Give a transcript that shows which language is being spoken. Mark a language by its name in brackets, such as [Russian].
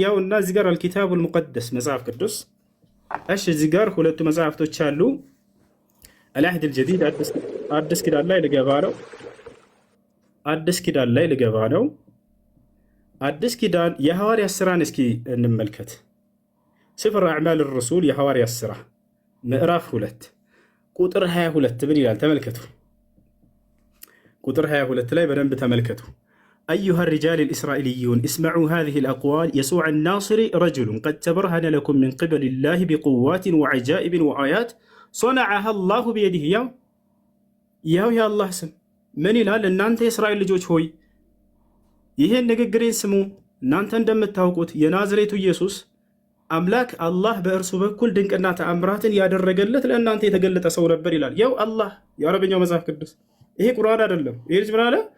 [Amharic] ያው እና እዚህ ጋር አልኪታቡል ሙቀደስ መጽሐፍ ቅዱስ። እሺ እዚህ ጋር ሁለቱ መጽሐፍቶች አሉ። አልአህድ አልጀዲድ አዲስ ኪዳን ላይ ልገባ ነው። አዲስ ኪዳን ላይ ልገባ ነው። አዲስ ኪዳን የሐዋርያት ሥራን እስኪ እንመልከት። ስፍር አዕማል ረሱል የሐዋርያት ሥራ ምዕራፍ 2 ቁጥር 22 ምን ይላል? ተመልከቱ። ቁጥር 22 ላይ በደንብ ተመልከቱ። [Arabic] أيها الرجال الإسرائيليون اسمعوا هذه الأقوال يسوع الناصري رجل قد تبرهن لكم من قبل الله بقوات وعجائب وآيات صنعها الله بيده [Amharic] ያው የአላህ ስም ምን ይላል? እናንተ የእስራኤል ልጆች ሆይ ይህን ንግግሬን ስሙ። እናንተ እንደምታውቁት የናዝሬቱ ኢየሱስ አምላክ አላህ በእርሱ በኩል ድንቅና ተአምራትን ያደረገለት ለእናንተ የተገለጠ ሰው ነበር ይላል። ያው አላህ የአረበኛው መጽሐፍ ቅዱስ፣ ይሄ ቁርአን አይደለም። ይሄ ልጅ ምን አለ?